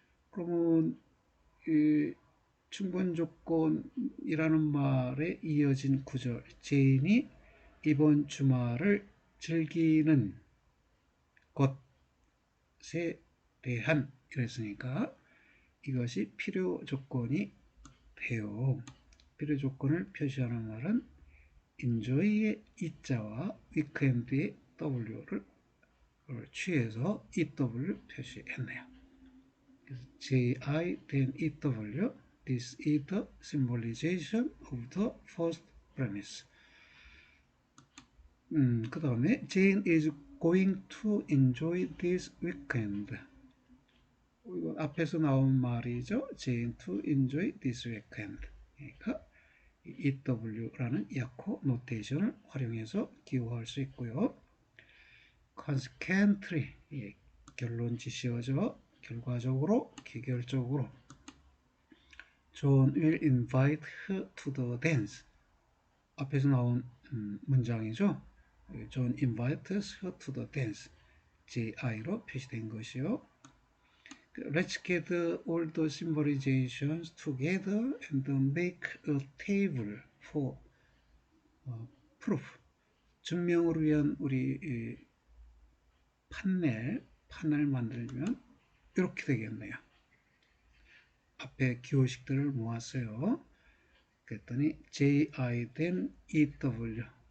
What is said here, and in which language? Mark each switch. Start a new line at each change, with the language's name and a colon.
Korean: 그러면 이 충분 조건이라는 말에 이어진 구절 제인이 이번 주말을 즐기는 것에 대한 이랬으니까 이것이 필요 조건이 돼요. 필요 조건을 표시하는 말은 enjoy의 이자와 weekend의 w를 취해서 EW 표시했네요.
English: JI then EW. This is the symbolization of the first premise.
Korean: 그 다음에
English: Jane is going to enjoy this weekend.
Korean: 이거 앞에서 나온 말이죠.
English: Jane to enjoy this weekend.
Korean: 그러니까 EW라는 약호 노테이션을 활용해서 기호할 수 있고요. consequently, 결론 지시어죠. 결과적으로, 기결적으로.
English: John will invite her to the dance.
Korean: 앞에서 나온 문장이죠.
English: John invites her to the dance.
Korean: JI로 표시된 것이요.
English: Let's get all the symbolizations together and make a table for proof.
Korean: 증명을 위한 우리 판을 만들면 이렇게 되겠네요. 앞에 기호식들을 모았어요. 그랬더니 JI then EW.